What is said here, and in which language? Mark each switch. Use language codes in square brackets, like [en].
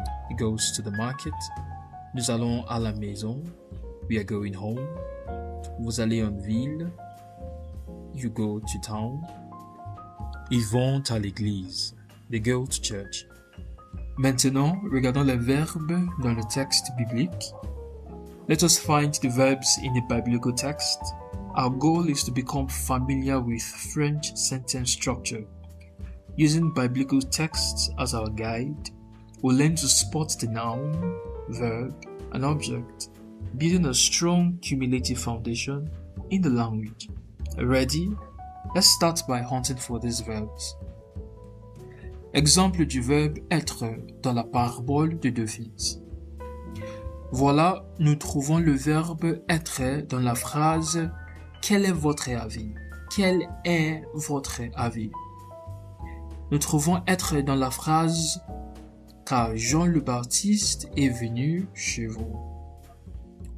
[en] He goes to the market. [fr] Nous allons à la maison. [en] We are going home. [fr] Vous allez en ville. [en] You go to town. [fr] Ils vont à l'église. [en] They go to church. [fr] Maintenant, regardons les verbes dans le texte biblique. [en] Let us find the verbs in the biblical text. Our goal is to become familiar with French sentence structure. Using biblical texts as our guide, we'll learn to spot the noun, verb, and object, building a strong cumulative foundation in the language. Ready? Let's start by hunting for these verbs. [fr] Exemple du verbe être dans la parabole de deux fils. Voilà, nous trouvons le verbe être dans la phrase « Quel est votre avis ?» Quel est votre avis? Nous trouvons être dans la phrase « Car Jean le Baptiste est venu chez vous ».